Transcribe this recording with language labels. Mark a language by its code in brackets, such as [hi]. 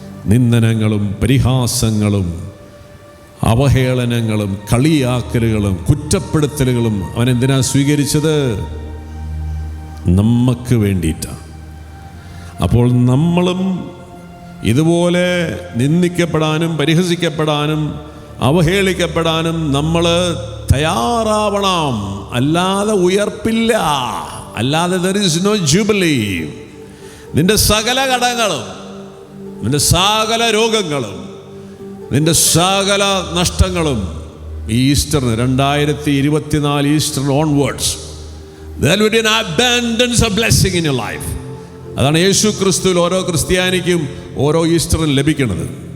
[ml] നിന്ദനങ്ങളും പരിഹാസങ്ങളും അവഹേളനങ്ങളും കളിയാക്കലുകളും കുറ്റപ്പെടുത്തലുകളും അവൻ എന്തിനാ സ്വീകരിച്ചത്? നമുക്ക് വേണ്ടിയിട്ടാണ്. അപ്പോൾ നമ്മളും ഇതുപോലെ നിന്ദിക്കപ്പെടാനും പരിഹസിക്കപ്പെടാനും അവഹേളിക്കപ്പെടാനും നമ്മൾ തയ്യാറാവണം. അല്ലാതെ ഉയർപ്പില്ല, അല്ലാതെ [en] there is no jubilee. [ml] നിന്റെ സകല കടങ്ങളും, നിന്റെ സകല രോഗങ്ങളും, നിന്റെ സകല നഷ്ടങ്ങളും ഈസ്റ്ററിന് 2024 Easter onwards [en] there will be an abundance of blessing in your life. [ml] അതാണ് യേശു ക്രിസ്തുവിൽ ഓരോ ക്രിസ്ത്യാനിക്കും ഓരോ ഈസ്റ്ററിന് ലഭിക്കുന്നത്.